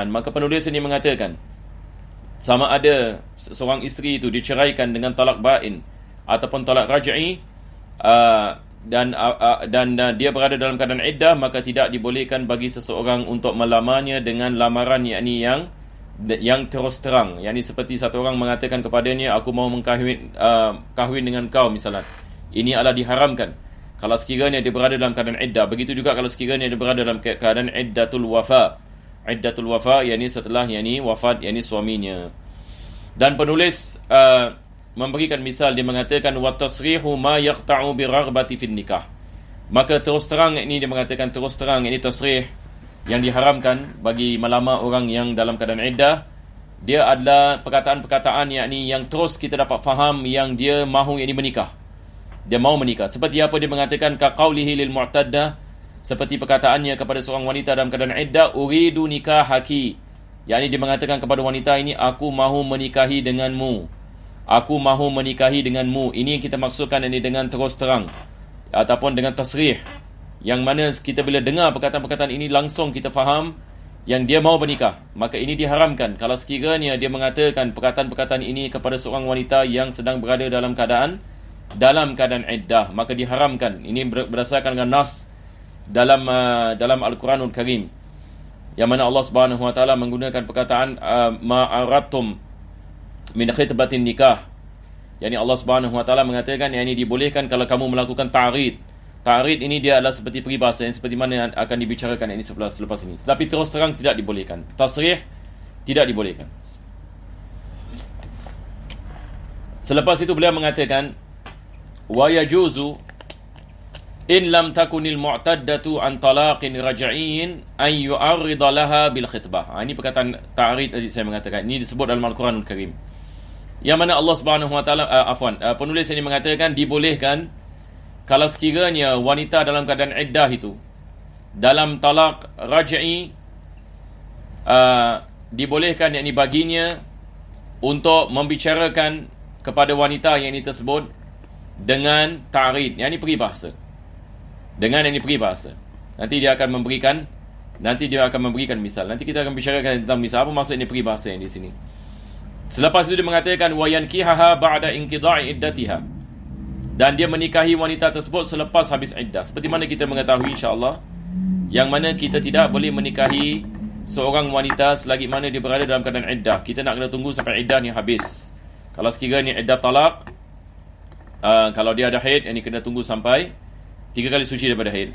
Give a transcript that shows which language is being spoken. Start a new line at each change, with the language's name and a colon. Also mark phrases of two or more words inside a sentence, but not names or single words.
Malay: Maka penulis ini mengatakan sama ada seorang isteri itu diceraikan dengan talak ba'in ataupun talak raj'i, dan dia berada dalam keadaan iddah, maka tidak dibolehkan bagi seseorang untuk melamarnya dengan lamaran yakni yang terus terang, yakni seperti satu orang mengatakan kepadanya, aku mau kahwin dengan kau misalnya. Ini adalah diharamkan kalau sekiranya dia berada dalam keadaan iddah. Begitu juga kalau sekiranya dia berada dalam keadaan
Arabic: عدة الوفاة. عدة الوفاة
Malay: yakni setelah yakni wafat yakni suaminya. Dan penulis memberikan misal, dia mengatakan
Arabic: وتصريحه ما يقطع برغبة في النكاح.
Malay: Maka terus terang ini dia mengatakan terus terang ini tasrih yang diharamkan bagi melamar orang yang dalam keadaan iddah. Dia adalah perkataan-perkataan yakni yang terus kita dapat faham yang dia mahu yakni menikah. Dia mahu menikah. Seperti apa dia mengatakan
Arabic: كقوله للمعتدة,
Malay: seperti perkataannya kepada seorang wanita dalam keadaan iddah,
Arabic: أريد نكاحك.
Malay: Yakni dia mengatakan kepada wanita ini, aku mahu menikahi denganmu. Aku mahu menikahi denganmu. Ini yang kita maksudkan ini dengan terus terang ataupun dengan tasrih, yang mana kita bila dengar perkataan-perkataan ini langsung kita faham yang dia mahu bernikah. Maka ini diharamkan kalau sekiranya dia mengatakan perkataan-perkataan ini kepada seorang wanita yang sedang berada dalam keadaan iddah, maka diharamkan. Ini berdasarkan dengan nas dalam Al-Quranul Karim, yang mana Allah
Arabic: سبحانه وتعالى
Malay: menggunakan perkataan
Arabic: ما عرضتم من خطبة النكاح.
Malay: Yani Allah
Arabic: سبحانه وتعالى
Malay: mengatakan yang ini dibolehkan kalau kamu melakukan ta'rid. Ta'rid ini dia adalah seperti peribahasa yang seperti mana yang akan dibicarakan ini selepas ini. Tetapi terus terang tidak dibolehkan. Tasrih tidak dibolehkan. Selepas itu beliau mengatakan
Arabic: ويجوز إن لم تكن المعتدة عن طلاق رجعي أن يعرض لها بالخطبة.
Malay: Ini perkataan ta'rid tadi saya mengatakan. Ini disebut dalam Al-Quranul Karim. Yang mana Allah
Arabic: سبحانه وتعالى
Malay: penulis ini mengatakan dibolehkan kalau sekiranya wanita dalam keadaan iddah itu dalam talak raj'i, dibolehkan yakni baginya untuk membicarakan kepada wanita yang ini tersebut dengan ta'rid, yang ini peribahasa. Dengan yang ini peribahasa. Nanti dia akan memberikan misal. Nanti kita akan bicarakan tentang misal. Apa maksud ini peribahasa yang di sini? Selepas itu dia mengatakan
Arabic: وينكحها بعد انقضاء عدتها,
Malay: dan dia menikahi wanita tersebut selepas habis iddah. Seperti mana kita mengetahui insya-Allah, yang mana kita tidak boleh menikahi seorang wanita selagi mana dia berada dalam keadaan iddah. Kita nak kena tunggu sampai iddah ni habis. Kalau sekiranya iddah talak, kalau dia ada haid, yang ni kena tunggu sampai 3 kali suci daripada haid.